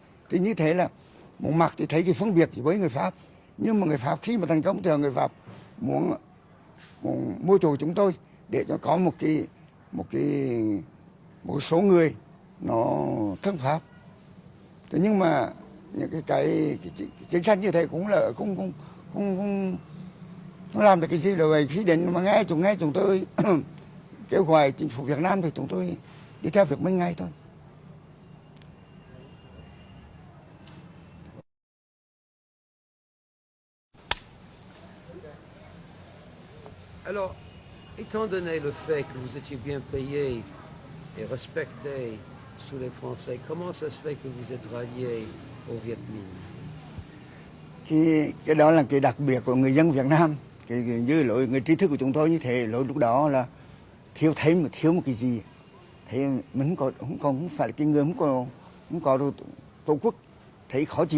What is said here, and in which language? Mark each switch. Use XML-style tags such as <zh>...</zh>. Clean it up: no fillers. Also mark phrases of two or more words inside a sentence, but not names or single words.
<vi>Thì như thế là một mặt thì thấy cái phân biệt với người Pháp, nhưng mà người Pháp khi mà thành công thì người Pháp muốn mua chuộc chúng tôi để cho có một số người nó thân Pháp. Thế nhưng mà những cái chính sách như thế cũng là không làm được cái gì rồi. Khi đến mà nghe chúng tôi kêu gọi chính phủ Việt Nam thì chúng tôi đi theo việc Minh ngay thôi.</vi> <fr>Alors, étant donné le fait que vous étiez bien payé et respecté sous les Français, comment ça se fait que vous êtes rallié au Viet Minh?</fr> <vi>Cái đó là cái đặc biệt của người dân Việt Nam. Như lỗi người trí thức của chúng tôi như thế, lỗi lúc đó là thiếu một cái gì, thấy mình không phải là cái người không có tổ quốc, thấy khó chịu.</vi>